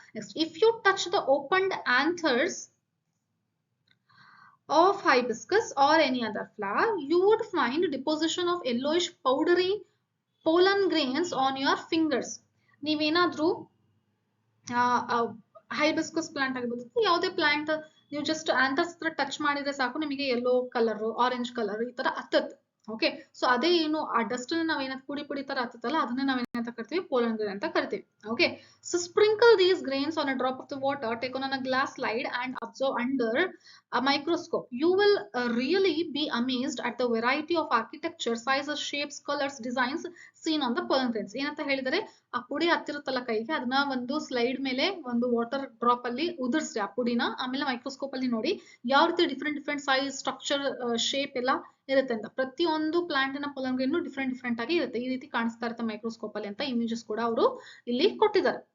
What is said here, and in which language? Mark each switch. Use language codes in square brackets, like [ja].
[en] Next, if you touch the opened anthers of hibiscus or any other flower, you would find deposition of yellowish powdery pollen grains on your fingers. [kn] ನೀವೇನಾದ್ರೂ hibiscus plant ಆಗಿರ್ಬೋದು, ಯಾವುದೇ plant ನೀವು just anthers ಹತ್ರ touch ಮಾಡಿದ್ರೆ ಸಾಕು, ನಿಮಗೆ yellow colour, orange colour ಈ ತರ ಹತ್ತತ್ತೆ. ಓಕೆ, ಸೊ ಅದೇ ಏನು ಆ ಡಸ್ಟ್ ನಾವೇನಾದ್ರು ಪುಡಿ ಪುಡಿ ತರ ಹತ್ತಲ್ಲ, ಅದನ್ನ ನಾವೇನಂತ ಕರಿತೀವಿ? ಪೋಲನ್ ಗ್ರೇನ್ ಅಂತ ಕರಿತೀವಿ. [en] Okay, so sprinkle these grains on a drop of the water taken on a glass slide and observe under a microscope. You will really be amazed at the variety of architecture, sizes, shapes, colors, designs seen on the pollen grains. [kn] ಏನಂತ ಹೇಳಿದರೆ, ಆ ಪುಡಿ ಹತ್ತಿರುತ್ತಲ್ಲ ಕೈಗೆ, ಅದನ್ನ ಒಂದು slide ಮೇಲೆ ಒಂದು water drop ಅಲ್ಲಿ ಉದುರಿಸಿ ಆ ಪುಡಿನ, ಆಮೇಲೆ ಮೈಕ್ರೋಸ್ಕೋಪ್ ಅಲ್ಲಿ ನೋಡಿ ಯಾವ ರೀತಿ ಡಿಫ್ರೆಂಟ್ ಸೈಜ್, ಸ್ಟ್ರಕ್ಚರ್, ಶೇಪ್ ಎಲ್ಲ ಇರುತ್ತೆ ಅಂತ. ಪ್ರತಿಯೊಂದು ಪ್ಲಾಂಟಿನ ಪೋಲನ್ ಗ್ರೇನ್ ಡಿಫ್ರೆಂಟ್ ಆಗಿ ಇರುತ್ತೆ. ಈ ರೀತಿ ಕಾಣಿಸ್ತಾ ಇರುತ್ತೆ ಮೈಕ್ರೋಸ್ಕೋಪ್ ಅಲ್ಲಿ ಅಂತ ಇಮೇಜಸ್ ಕೂಡ ಅವರು ಇಲ್ಲಿ ಕೊಟ್ಟಿದ್ದಾರೆ.